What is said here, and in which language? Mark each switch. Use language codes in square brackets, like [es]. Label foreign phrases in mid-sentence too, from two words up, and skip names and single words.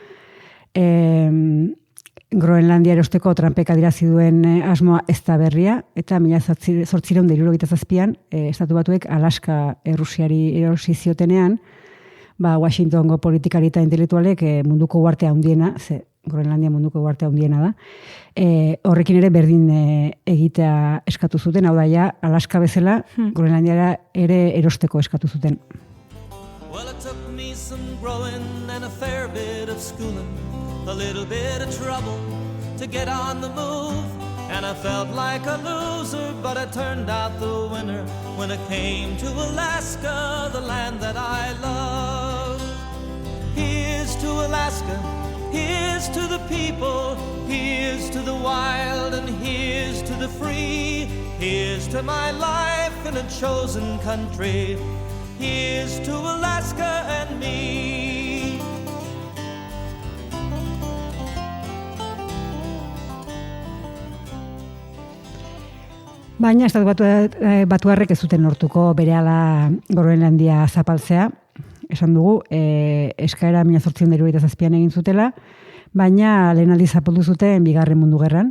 [eu] Groenlandia erosteko Trumpek adierazi duen asmoa ez da berria, eta 1877an Estatu Batuek Alaska Errusiari erosi ziotenean, Washingtongo politikari eta intelektualek munduko uhartea handiena, ze Groenlandia munduko uhartea handiena da, horrekin ere berdin egitea eskatu zuten, hau da ja, Alaska bezala, Groenlandiara ere erosteko eskatu zuten. [en] Well, it took me some growing and a fair bit of schooling, a little bit of trouble to get on the move, and I felt like a loser, but I turned out the winner when it came to Alaska, the land that I love. Here's to Alaska, here's to the people, here's to the wild, and here's to the free. Here's to my life in a chosen country. Here's to Alaska and me. [eu] Baina Estatu Batuarrek ez zuten lortuko berehala Groenlandia zapaltzea. Esan dugu, eskaera 1877an egin zutela, baina lehen aldiz zapaldu zuten Bigarren Mundu Gerran.